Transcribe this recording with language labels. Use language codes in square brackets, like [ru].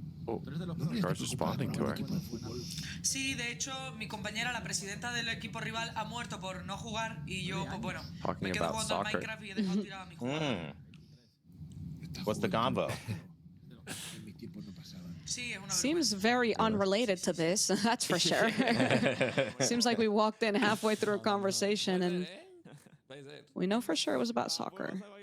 [en] Oh, the guard's responding to her. [es] Sí, de hecho, mi compañera, la presidenta del equipo rival, ha muerto por no jugar y yo, pues bueno, me quedo jugando al Minecraft y he dejado tirada a mi jugador. [en] What's the combo? [es] Sí, es una [en] Seems very unrelated to this, that's for sure. Seems like we walked in halfway through a conversation and we know for sure it was about soccer.